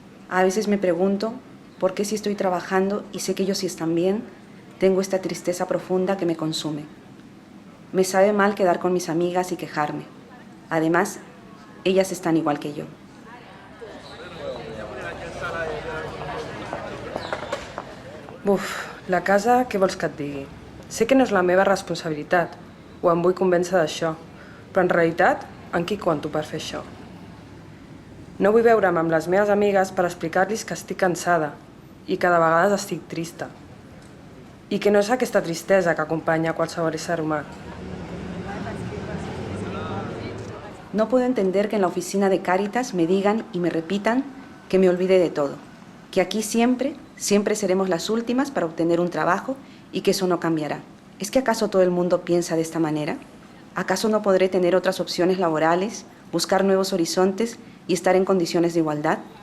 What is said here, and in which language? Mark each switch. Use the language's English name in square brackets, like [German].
[Spanish] A veces me pregunto por qué si estoy trabajando y sé que ellos sí están bien, tengo esta tristeza profunda que me consume. Me sabe mal quedar con mis amigas y quejarme. Además, ellas están igual que yo. [Catalan] Buf, la casa, què vols que et digui? Sé que no és la meva responsabilitat, o em vull convèncer d'això, però en realitat, en qui compto per fer això? No vull veure'm amb les meves amigues per explicar-los que estic cansada i que de vegades estic trista. I que no és aquesta tristesa que acompanya a qualsevol ésser humà. [Spanish] No puedo entender que en la oficina de Cáritas me digan y me repitan que me olvide de todo, que aquí siempre seremos las últimas para obtener un trabajo y que eso no cambiará. ¿Es que acaso todo el mundo piensa de esta manera? ¿Acaso no podré tener otras opciones laborales, buscar nuevos horizontes y estar en condiciones de igualdad?